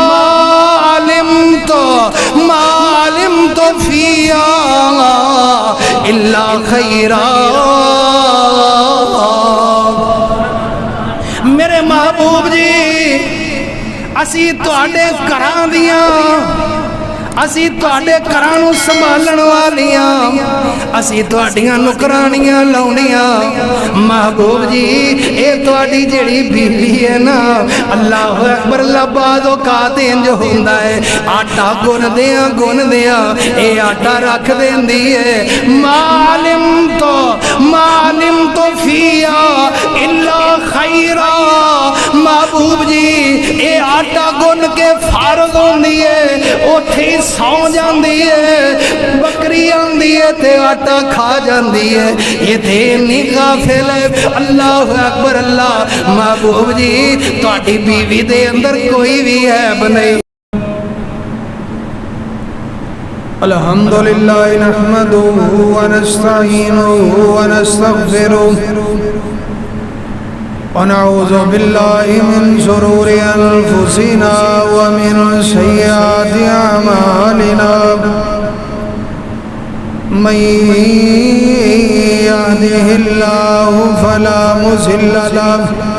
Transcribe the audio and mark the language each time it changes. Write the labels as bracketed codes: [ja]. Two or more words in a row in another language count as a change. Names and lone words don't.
[ar] علمت فیا الا خیرا [pa] میرے محبوب جی اسی تواڈے گھراں دیاں اسی تواڈے گھراں نوں سنبھالن والیاں اسی تواڈیاں نکرانیاں لاونیاں محبوب جی اے تواڈی جڑی بیوی ہے نا [ar] اللہ اکبر [pa] اللہ بعض اوقات انج ہوندا ہے آٹا گن دیاں اے آٹا رکھ دیندی ہے [ar] معلم تو فیا الا خیرا [pa] محبوب جی اے آٹا گن کے فارغ ہوندی ہے اوتھے سو جاندی ہے بکری آندی ہے تے آٹا کھا جاندی ہے یہ تے نہیں غافل ہے [ar] اللہ اکبر [pa] اللہ محبوب جی تواڈی بیوی دے اندر کوئی بھی عیب نہیں [ar] الحمدللہ نحمدہ ونستعینہ ونستغفرہ ونعوذ باللہ من شرور انفسنا ومن سیئات اعمالنا من یهدہ اللہ فلا مضل له